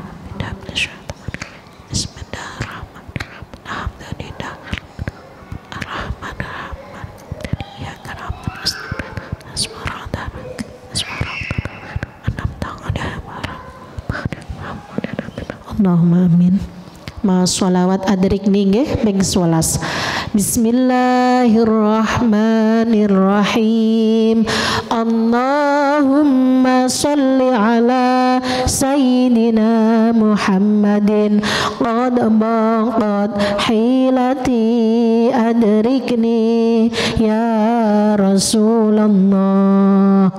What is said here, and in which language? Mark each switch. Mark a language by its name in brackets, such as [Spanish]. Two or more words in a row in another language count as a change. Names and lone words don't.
[Arabic] بسم الله الرحمن الرحيم الحمد لله الرحمن الرحيم إياك نعبد ونستعين اللهم آمين. [Javanese] Ma sholawat adrik nggih ping 11. [Arabic] بسم الله الرحمن الرحيم. اللهم صل على سيدنا محمد قد ضاقت حيلتي أدركني يا رسول الله.